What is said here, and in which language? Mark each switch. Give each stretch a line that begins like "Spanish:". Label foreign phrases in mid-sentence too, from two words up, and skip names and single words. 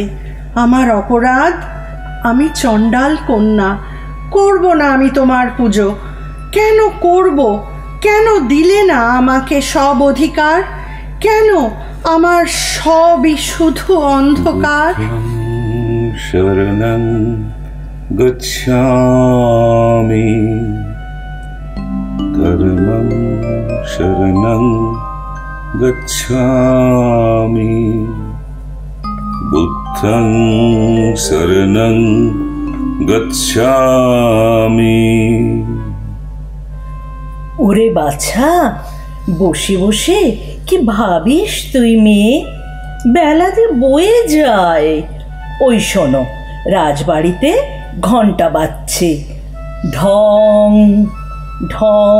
Bangla: আমার অপরাধ, আমি চণ্ডাল কন্যা, করব না আমি তোমার পুজো। কেন করব? কেন দিলে না আমাকে সব অধিকার? কেন আমার সবই শুধু অন্ধকার?
Pali: শরণং গচ্ছামি, ধর্মং শরণং গচ্ছামি, বুদ্ধং শরণং গচ্ছামি।
Bangla: ওরে বাছা, বসে বসে কি ভাবিস তুই মেয়ে? বেলা যে বয়ে যায়। ওই শোনো, রাজবাড়িতে ঘন্টা বাজছে, ঢং ঢং।